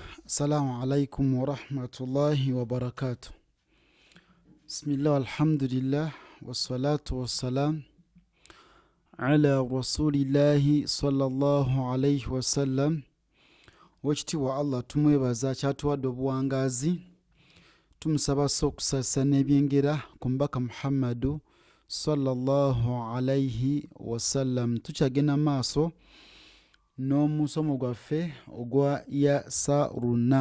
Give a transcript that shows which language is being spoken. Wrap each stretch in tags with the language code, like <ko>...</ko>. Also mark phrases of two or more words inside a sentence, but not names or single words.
<ar>السلام عليكم ورحمة الله وبركاته. بسم الله والحمد لله والصلاة والسلام على رسول الله صلى الله عليه وسلم.</ar> <lg>Wekitiibwa Allah tumwebaza kyatuwadde obuwangazi, tumusaba okusasa n'ebyengera ku mubaka Muhammadu</lg> <ar>صلى الله عليه وسلم.</ar> <lg>Tukyagenda maaso n'omusomo gwaffe ogwa Yasaruna.</lg>